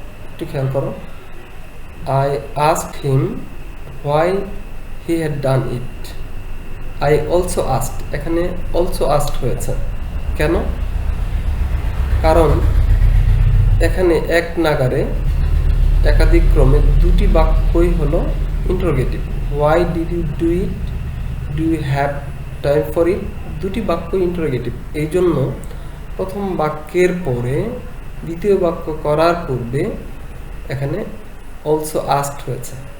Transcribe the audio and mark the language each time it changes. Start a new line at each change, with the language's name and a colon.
Bangla: একটু খেয়াল করো,
English: I asked him why he had done it, I also asked,
Bangla: এখানে
English: also asked
Bangla: হয়েছে কেন? কারণ এখানে এক নাগারে একাধিক ক্রমে দুটি বাক্যই হলো interrogative.
English: why did you do it, do you have time for it,
Bangla: দুটি বাক্য ইন্টারোগেটিভ। এই জন্য প্রথম বাক্যের পরে দ্বিতীয় বাক্য করার পূর্বে এখানে
English: also asked
Bangla: হয়েছে।